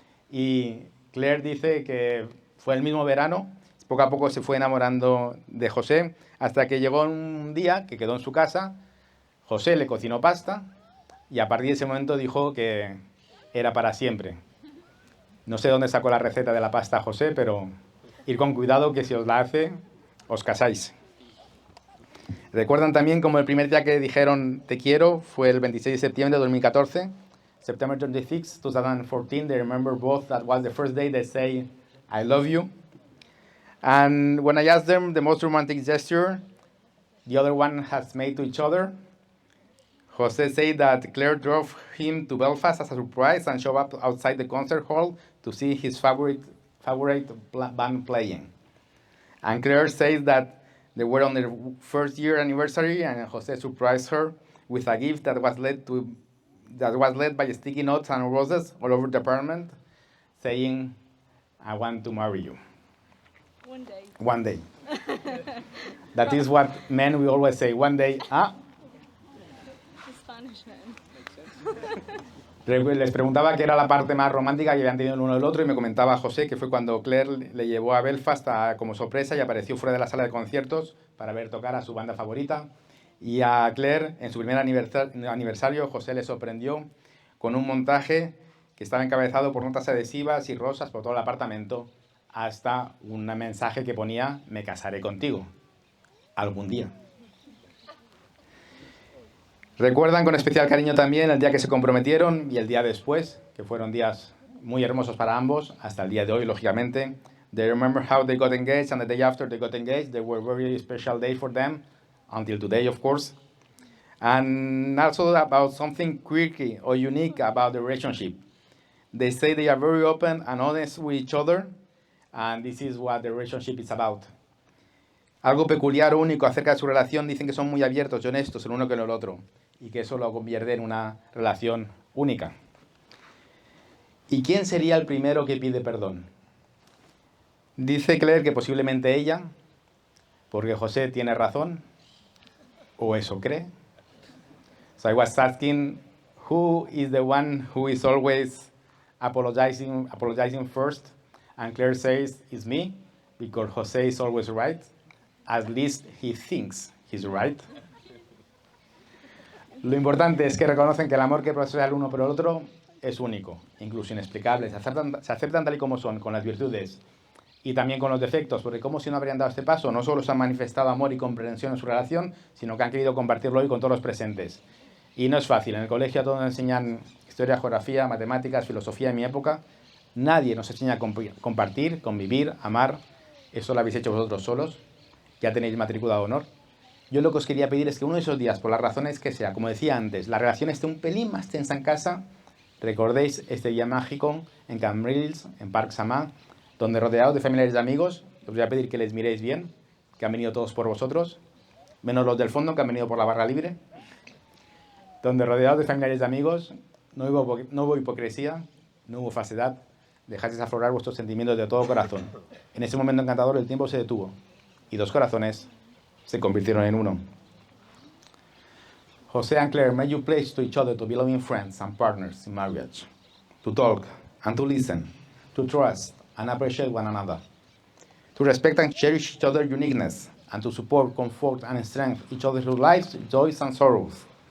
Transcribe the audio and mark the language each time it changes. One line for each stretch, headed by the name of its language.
Spanish: Y Claire dice que fue el mismo verano, poco a poco se fue enamorando de José, hasta que llegó un día que quedó en su casa, José le cocinó pasta y a partir de ese momento dijo que era para siempre. No sé dónde sacó la receta de la pasta José, pero ir con cuidado que si os la hace, os casáis. Recuerdan también como el primer día que dijeron te quiero fue el 26 de septiembre de 2014.
English: September 26, 2014, they remember both that was the first day they say, I love you. And when I asked them the most romantic gesture the other one has made to each other, José said that Claire drove him to Belfast as a surprise and showed up outside the concert hall to see his favorite band playing. And Claire says that they were on their first year anniversary and José surprised her with a gift that was led by sticky notes and roses all over the apartment, saying, I want to marry you. One day. One day. That is what men we always say, one day, The Spanish man.
Spanish: Les preguntaba qué era la parte más romántica que habían tenido el uno del otro y me comentaba José que fue cuando Claire le llevó a Belfast como sorpresa y apareció fuera de la sala de conciertos para ver tocar a su banda favorita. Y a Claire, en su primer aniversario, José le sorprendió con un montaje que estaba encabezado por notas adhesivas y rosas por todo el apartamento, hasta un mensaje que ponía, me casaré contigo, algún día. Recuerdan con especial cariño también el día que se comprometieron y el día después, que fueron días muy hermosos para ambos, hasta el día de hoy, lógicamente.
English: They remember how they got engaged and the day after they got engaged. They were a very special day for them, until today, of course. And also about something quirky or unique about the relationship. They say they are very open and honest with each other, and this is what the relationship is about.
Spanish: Algo peculiar o único acerca de su relación, dicen que son muy abiertos y honestos el uno con el otro, y que eso lo convierte en una relación única. ¿Y quién sería el primero que pide perdón? Dice Claire que posiblemente ella, porque José tiene razón, o eso cree.
English: So I was asking, who is the one who is always apologizing first? And Claire says, it's me, because Jose is always right. At least he thinks he's right.
Spanish: Lo importante es que reconocen que el amor que profesa el uno por el otro es único, incluso inexplicable. Se aceptan tal y como son, con las virtudes y también con los defectos, porque como si no habrían dado este paso, no solo se han manifestado amor y comprensión en su relación, sino que han querido compartirlo hoy con todos los presentes. Y no es fácil. En el colegio a todos nos enseñan historia, geografía, matemáticas, filosofía en mi época. Nadie nos enseña a compartir, convivir, amar. Eso lo habéis hecho vosotros solos. Ya tenéis matrícula de honor. Yo lo que os quería pedir es que uno de esos días, por las razones que sea, como decía antes, la relación esté un pelín más tensa en casa, recordéis este día mágico en Cambrils, en Parc Samà, donde rodeados de familiares y amigos, os voy a pedir que les miréis bien, que han venido todos por vosotros, menos los del fondo que han venido por la barra libre, donde rodeados de familiares y amigos no hubo hipocresía, no hubo falsedad, dejasteis aflorar vuestros sentimientos de todo corazón. En ese momento encantador el tiempo se detuvo y dos corazones se convirtieron en uno.
English: Jose and Claire made you pledge to each other to be loving friends and partners in marriage, to talk and to listen, to trust and appreciate one another, to respect and cherish each other's uniqueness, and to support, comfort, and strengthen each other's lives, joys, and sorrows.